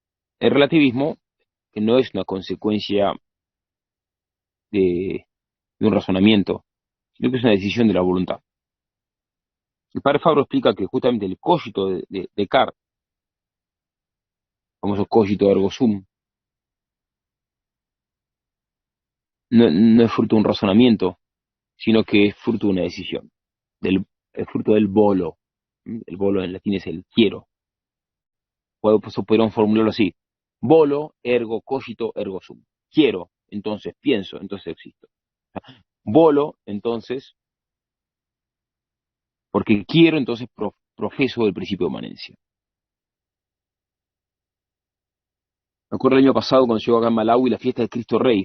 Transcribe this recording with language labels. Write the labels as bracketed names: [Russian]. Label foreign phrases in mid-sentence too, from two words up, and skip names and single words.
[Spanish] El relativismo que no es una consecuencia de un razonamiento, sino que es una decisión de la voluntad. El padre Fabro explica que justamente el cogito de Descartes, el famoso [Latin] cogito ergo sum, [Spanish] no es fruto de un razonamiento, sino que es fruto de una decisión, es fruto del volo. El volo en latín es el quiero. Podríamos formularlo así: [Latin] volo, ergo, cogito, ergo sum. [Spanish] Quiero, entonces pienso, entonces existo. Volo, entonces, porque quiero, entonces profeso el principio de manencia. Me acuerdo el año pasado cuando llegó acá en Malawi la fiesta de Cristo Rey.